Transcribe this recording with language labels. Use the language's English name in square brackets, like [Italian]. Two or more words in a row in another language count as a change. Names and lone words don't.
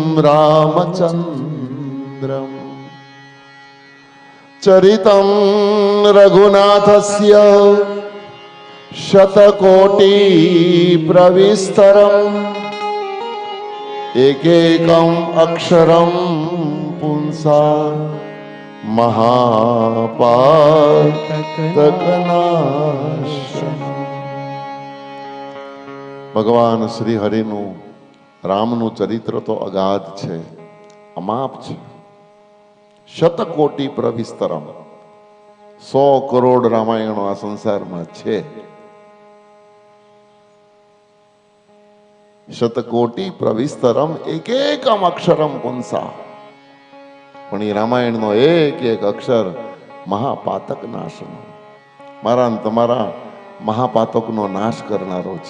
[Sanskrit] रामचन्द्रम् चरितं रघुनाथस्य शतकोटिप्रविस्तरम् एकैकम् अक्षरं पुंसा महापातकनाशनम् [Gujarati] ભગવાન શ્રી હરિનું રામનું ચરિત્ર તો અગાધ છે, અમાપ છે. [Sanskrit] शतकोटी प्रविस्तरम, [Gujarati] 100 કરોડ રામાયણો આ સંસારમાં છે. [Sanskrit] शतकोटी प्रविस्तरम एकम अक्षरम पुंसा, [Gujarati] પણ એ રામાયણનો એક એક અક્ષર [Sanskrit] महापातक नाशनो, [Gujarati] મારા ને તમારા મહાપાતકનો નાશ કરનારો છે.